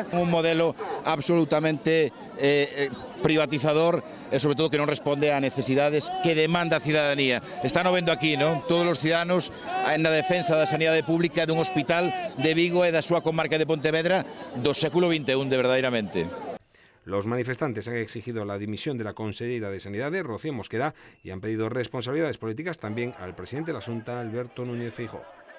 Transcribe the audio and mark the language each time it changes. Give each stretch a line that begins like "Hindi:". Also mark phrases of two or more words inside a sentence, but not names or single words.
Galician: Un modelo absolutamente privatizador e sobre todo que non responde a necesidades que demanda a cidadanía. Están vendo aquí, non? Todos os cidadanos na defensa da sanidade pública dun hospital de Vigo e da súa comarca de Pontevedra do século XXI, de verdadeiramente.
Spanish: Los manifestantes han exigido la dimisión de la Conselleira de Sanidad, Rocío Mosquera, y han pedido responsabilidades políticas también al presidente de la Xunta, Alberto Núñez Feijóo.